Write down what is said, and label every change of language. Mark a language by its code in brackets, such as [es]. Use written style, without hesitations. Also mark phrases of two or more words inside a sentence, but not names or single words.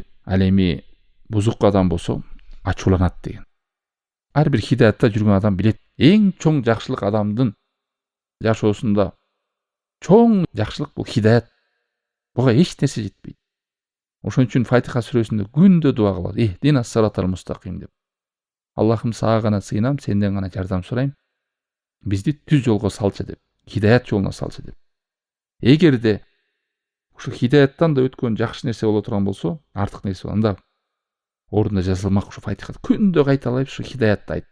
[ky] Ал эми бузук адам болсо ачууланат деген. Ар бир хидаятта жүргөн адам билет, эң чоң жакшылык адамдын жашоосунда чоң жакшылык бул хидаят. Буга эч нерсе жетпейт. Ошон үчүн Фатиха сүрөсүндө күндө дуа кылат. [ar] اهدنا الصراط المستقيم деп. [ky] Аллахым, сага гана сыйынам, сенден гана жардам сурайм. Бизди түз жолго салчы деп, хидаят жолуна салчы деп. Эгерде ушу хидаяттан да өткөн жакшы нерсе боло турган болсо, артык нерсе бар. Анда ордунда жазылмак ушу Фатихада күндө кайталап ушу хидаятты айт.